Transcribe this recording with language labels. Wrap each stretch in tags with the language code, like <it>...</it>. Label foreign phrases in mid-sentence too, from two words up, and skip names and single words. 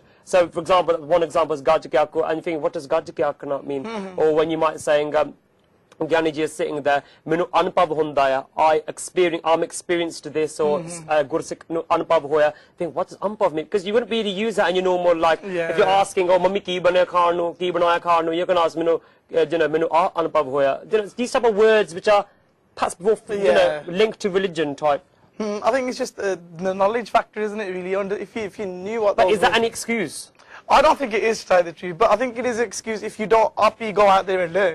<en>So, for example, one example is Gajikyaku, and you think, what does Gajikyaku not mean? Or when you might saying, Gyani ji is sitting there,</en> <pa>ਮੈਨੂੰ ਅਨੁਭਵ ਹੁੰਦਾ ਹੈ,</pa> <en>I'm experienced to this, or</en> <pa>ਗੁਰਸਿੱਖ ਅਨੁਭਵ ਹੋਇਆ.</pa> <en>Think, what does anubhav mean? Because you wouldn't be able to use that in your normal, like, if you're asking, oh,</en> <pa>ਮੰਮੀ ਕੀ ਬਣਾਇਆ ਖਾਣਾ,</pa> <en>you can ask,</en> <pa>ਮੈਨੂੰ ਅਨੁਭਵ ਹੋਇਆ.</pa> <en>These type of words which are perhaps linked to religion type. I think it's just the knowledge factor, isn't it, really? If you knew what. But is that an excuse? I don't think it is, to tell the truth, but I think it is an excuse if you don't go out there and learn.</en>